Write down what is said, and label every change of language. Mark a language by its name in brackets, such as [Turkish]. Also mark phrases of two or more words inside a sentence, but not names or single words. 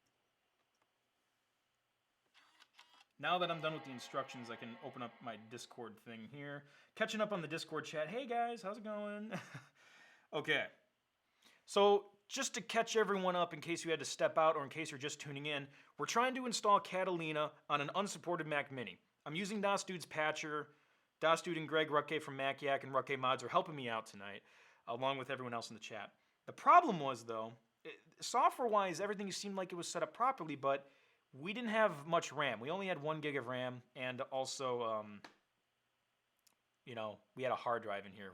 [English] Now that I'm done with the instructions, I can open up my Discord thing here. Catching up on the Discord chat. Hey guys, how's it going? Okay. So just to catch everyone up in case you had to step out or in case you're just tuning in, we're trying to install Catalina on an unsupported Mac Mini. I'm using DosDude's patcher. DosDude and Greg Rucke from MacYak and Rucke Mods are helping me out tonight, along with everyone else in the chat. The problem was, though, software-wise, everything seemed like it was set up properly, but we didn't have much RAM. We only had 1 gig of RAM, and also, you know, we had a hard drive in here.